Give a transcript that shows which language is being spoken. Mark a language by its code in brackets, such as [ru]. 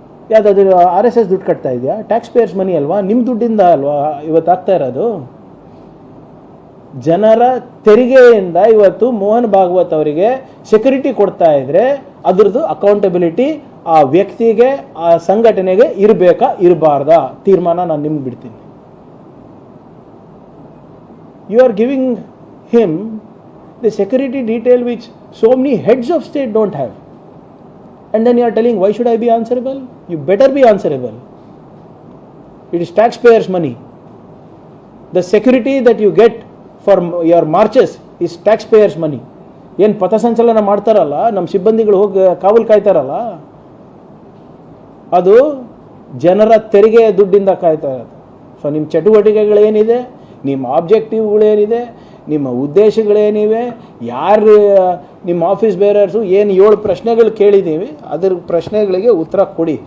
[kn] ಯಾವುದಾದ್ರು RSS ದುಡ್ಡು ಕಟ್ತಾ ಇದೆಯಾ? [en] tax payers money [kn] ಅಲ್ವಾ? ನಿಮ್ಮ ದುಡ್ಡಿಂದ ಅಲ್ವಾ ಇವತ್ತು ಆಗ್ತಾ ಇರೋದು? ಜನರ ತೆರಿಗೆಯಿಂದ ಇವತ್ತು ಮೋಹನ್ ಭಾಗವತ್ ಅವರಿಗೆ ಸೆಕ್ಯೂರಿಟಿ ಕೊಡ್ತಾ ಇದ್ರೆ ಅದ್ರದ್ದು ಅಕೌಂಟಬಿಲಿಟಿ ಆ ವ್ಯಕ್ತಿಗೆ, ಆ ಸಂಘಟನೆಗೆ ಇರಬೇಕಾ ಇರಬಾರ್ದಾ ತೀರ್ಮಾನ ನಾನು ನಿಮ್ಗೆ ಬಿಡ್ತೀನಿ. [en] You are giving him the security detail which so many heads of state don't have, and then you are telling why should I be answerable? You better be answerable. It is taxpayers money. The security that you get for your marches is taxpayers money. [kn] ಏನು ಪಥಸಂಚಲನ ಮಾಡ್ತಾರಲ್ಲ ನಮ್ಮ ಸಿಬ್ಬಂದಿಗಳು, ಹೋಗಿ ಕಾವಲು ಕಾಯ್ತಾರಲ್ಲ, ಅದು ಜನರ ತೆರಿಗೆ ದುಡ್ಡಿಂದ ಕಾಯ್ತಾ ಇರೋದು. ಸೊ ನಿಮ್ಮ ಚಟುವಟಿಕೆಗಳೇನಿದೆ, ನಿಮ್ಮ ಆಬ್ಜೆಕ್ಟಿವ್ಗಳೇನಿದೆ, ನಿಮ್ಮ ಉದ್ದೇಶಗಳೇನಿವೆ, ಯಾರು ನಿಮ್ಮ ಆಫೀಸ್ ಬೇರರ್ಸು ಏನು 7 ಪ್ರಶ್ನೆಗಳು ಕೇಳಿದ್ದೀವಿ, ಅದ್ರ ಪ್ರಶ್ನೆಗಳಿಗೆ ಉತ್ತರ ಕೊಡಿ.